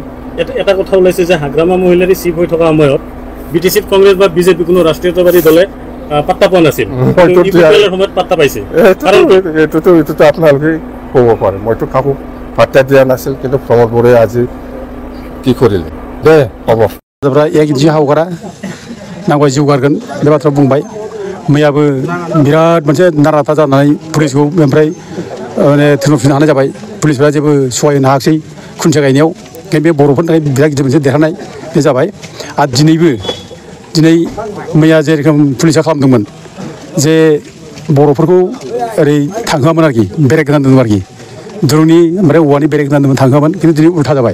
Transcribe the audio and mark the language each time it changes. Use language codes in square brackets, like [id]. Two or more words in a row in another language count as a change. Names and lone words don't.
[as] এটা কথা ওলাইছে যে হাগ্ৰামা মহিলাৰী চিফ হৈ থকা সময়ত BTCত কংগ্ৰেছ বা BJP কোনো ৰাষ্ট্ৰীয়তাবাদী দলে পাত্তা পোৱা নাছিল, সময়ত পাত্তা পাইছে। এইটোতো আপোনালোকে ক'ব পাৰে, মইতো কাকো পাত্তা দিয়া নাছিল, কিন্তু প্ৰমোদ বৰাই আজি কি কৰিলে দে হ'ব। [brx] যি हावगारा नांगौ जौगागोन बे बाथ्रा बुंबाय। मैयाबो बिराद मोनसे नाराथा जानानै पुलिसखौ ओमफ्राय माने थोनफिननो हानाय जाबाय। पुलिसफोरा जेबो सहाय होनो हायाखिसै खुन्थिया गायनायाव, ओंखायनो बे बर'फोरनि थाखाय बिराद गिदिर मोनसे देरहानाय बे जाबाय। आरो दिनै मैया जेरोखोम पुलिसा खालामदोंमोन जे बर'फोरखौ ओरै थांहोआमोन आरोखि, बेरेक होनानै दोनदोंमोन आरोखि, दुरुंनि ओमफ्राय औवानि बेरेक होनानै दोनदोंमोन, थांहोआमोन। खिन्थु दिनै उल्था जाबाय।